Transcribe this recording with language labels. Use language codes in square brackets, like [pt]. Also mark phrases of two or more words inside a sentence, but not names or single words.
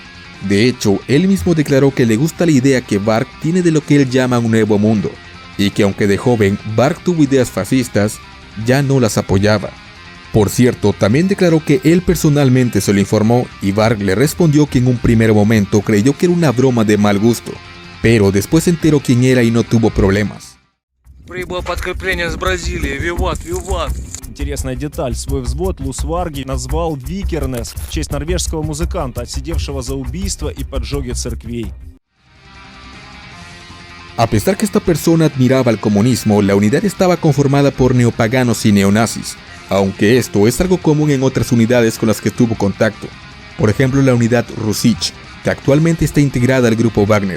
[es] De hecho, él mismo declaró que le gusta la idea que Varg tiene de lo que él llama un nuevo mundo, y que aunque de joven Varg tuvo ideas fascistas, ya no las apoyaba. Por cierto, también declaró que él personalmente se lo informó y Varg le respondió que en un primer momento creyó que era una broma de mal gusto, pero después se enteró quién era y no tuvo problemas. [ru] Прибыло подкрепление с Бразилии. Виват, виват. Интересная деталь. Свой взвод Лус Варги назвал Викернес в честь норвежского музыканта, отсидевшего за убийство и поджоги церквей. [es] A pesar que esta persona admiraba el comunismo, la unidad estaba conformada por neopaganos y neonazis, aunque esto es algo común en otras unidades con las que tuvo contacto. Por ejemplo, la unidad Rusich, que actualmente está integrada al grupo Wagner.